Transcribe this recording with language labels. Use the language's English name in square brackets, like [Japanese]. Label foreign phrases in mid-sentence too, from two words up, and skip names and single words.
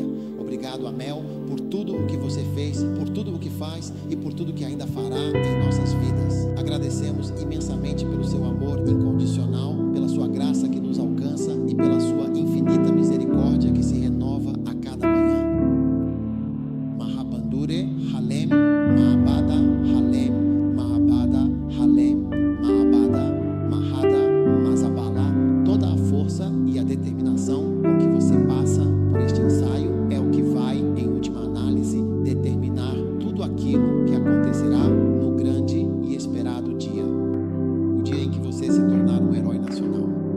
[Portuguese] Obrigado, Amel, por tudo o que você fez, por tudo o que faz e por tudo que ainda fará em nossas vidas. Agradecemos imensamente pelo Seu amor incondicional, pela Sua graça que nos alcança e pela Sua infinita misericórdia que se renova a cada manhã. Mahabandure, Halem, Mahabada, Halem, Mahabada, Halem, Mahabada, Mahada, Mazabala. Toda a força e a determinação com que você passa por este ensaio é o que vai, em última análise, determinar tudo aquilo que acontecerá no grande e esperado dia. O dia em que você se tornar um herói nacional.